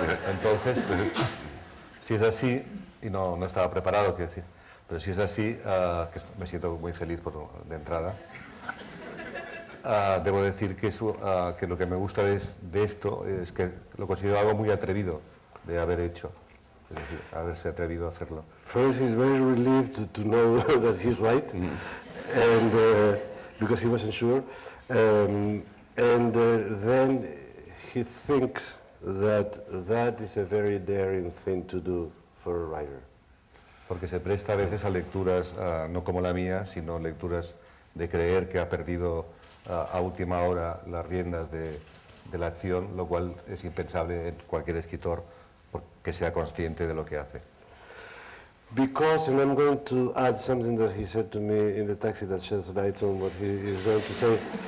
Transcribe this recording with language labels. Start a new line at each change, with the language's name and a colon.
Spanish: Entonces, si es así, y no estaba preparado, quiero decir, pero si es así, que me siento muy feliz de entrada, debo decir que lo que me gusta de esto es que lo considero algo muy atrevido de haber hecho, es decir, haberse atrevido a hacerlo.
English: First, he's very relieved to know that he's right, and because he wasn't sure, and then he thinks that is a very daring thing to do for a writer.
Spanish: Porque se presta a veces a lecturas no como la mía, sino lecturas de creer que ha perdido a última hora las riendas de la acción, lo cual es impensable en cualquier escritor que sea consciente de lo que hace.
English: Because, and I'm going to add something that he said to me in the taxi that sheds light on what he is going to say.